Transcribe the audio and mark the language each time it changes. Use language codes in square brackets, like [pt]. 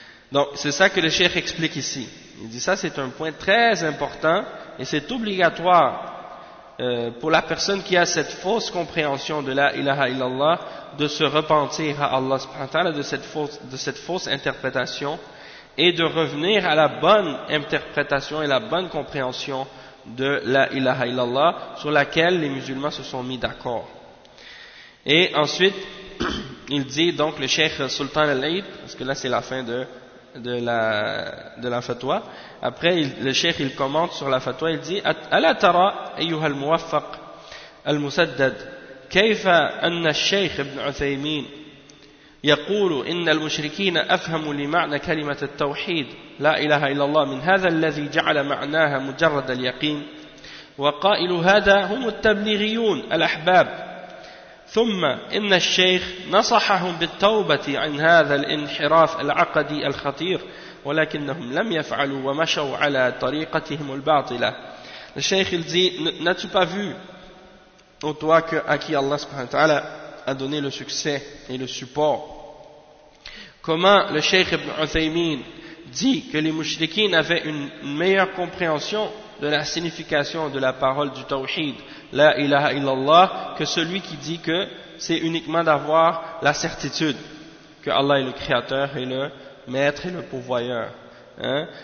[fr] Donc, c'est ça que le cheikh explique ici. Il dit ça, c'est un point très important et c'est obligatoire pour la personne qui a cette fausse compréhension de la ilaha illallah de se repentir à Allah subhanahu wa ta'ala de cette fausse interprétation et de revenir à la bonne interprétation et la bonne compréhension de la ilaha illallah sur laquelle les musulmans se sont mis d'accord. Et ensuite, il dit donc le cheikh Sultan Al-Aid, parce que là c'est la fin de la fatwa. Après, le cheikh il commente sur la fatwa, il dit: [ar] Ala tara ayyuha al-muwaffaq al-musaddad kayfa anna al-shaykh ibn Uthaymeen يقول إن المشركين أفهموا لمعنى كلمة التوحيد لا إله إلا الله من هذا الذي جعل معناها مجرد اليقين وقائل هذا هم التبليغيون الأحباب ثم إن الشيخ نصحهم بالتوبة عن هذا الانحراف العقدي الخطير ولكنهم لم يفعلوا ومشوا على طريقتهم الباطلة. الشيخ الزي [fr] n'as-tu pas vu ou toi que à qui Allah subhanahu wa ta'ala a donné le succès et le support? Comment le cheikh Ibn Uthaymeen dit que les mushrikines avaient une meilleure compréhension de la signification de la parole du tawhid, la ilaha illallah, que celui qui dit que c'est uniquement d'avoir la certitude que Allah est le créateur et le maître et le pourvoyeur. Hein?